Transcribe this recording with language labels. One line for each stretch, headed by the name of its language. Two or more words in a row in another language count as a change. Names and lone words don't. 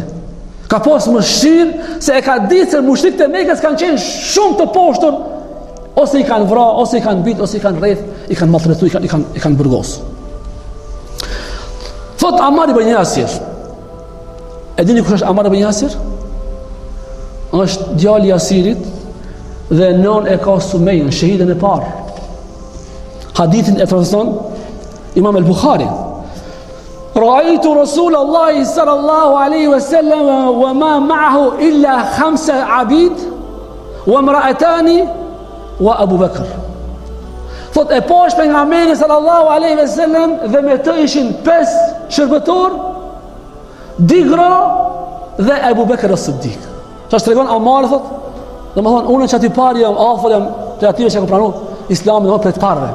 Albanian: Ka pas mëshirë se e ka ditë se mushrikët e Mekës kanë qenë shumë të poshtur, ose i kanë vrarë, ose i kanë bitë, ose i kanë rreth, i kanë maltretuar, i kanë burgos. Thot Ammar ibn Yasir. E dini kush është Ammar ibn Yasir? Është djali i Yasirit dhe non e ka Sumejën, shahidën e parë. Hadithin e transmeton Imam al-Bukhari.
Arabic: رأيت رسول الله صلى الله عليه وسلم وما معه إلا 5 أعبد وامرأتان وأبو بكر.
Albanian: Thot e pash pejgamberin
Arabic: صلى الله عليه وسلم
Albanian: dhe me të ishin 5 shërbëtor, 2 gra dhe Abu Bakr as-Siddiq. Çfarë tregon Ammar thot? Domethënë unë që aty parë jam afër jam të atyre që kanë pranuar Islamin për të parëve.